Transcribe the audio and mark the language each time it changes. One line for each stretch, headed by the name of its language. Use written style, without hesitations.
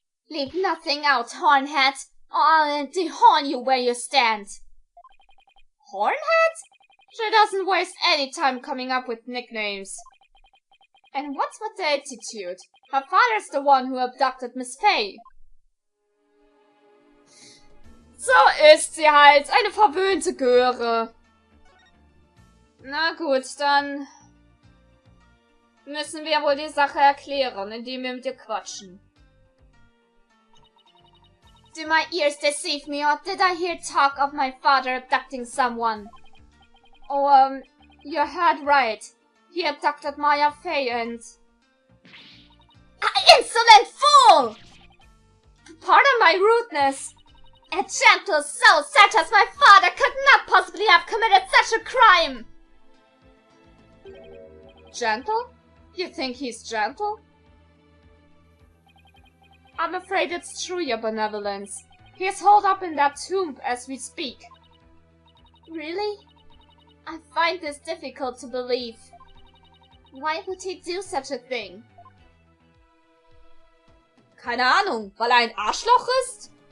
English: Leave nothing out, Hornhead, or I'll dehorn you where you stand. Hornhead? She doesn't waste any time coming up with nicknames. And what's with the attitude? Her father's the one who abducted Miss Fay.
German: So ist sie halt, eine verwöhnte Göre. Na gut, dann müssen wir wohl die Sache erklären, indem wir mit ihr quatschen.
English: Do my ears deceive me, or did I hear talk of my father abducting someone? Oh, you heard right. He abducted Maya Fey and... Insolent fool! Pardon my rudeness. A gentle soul such as my father could not possibly have committed such a crime! Gentle? You think he's gentle? I'm afraid it's true, Your Benevolence. He is holed up in that tomb as we speak. Really? I find this difficult to believe. Why would he do such a thing?
German: Keine Ahnung, weil er ein Arschloch ist?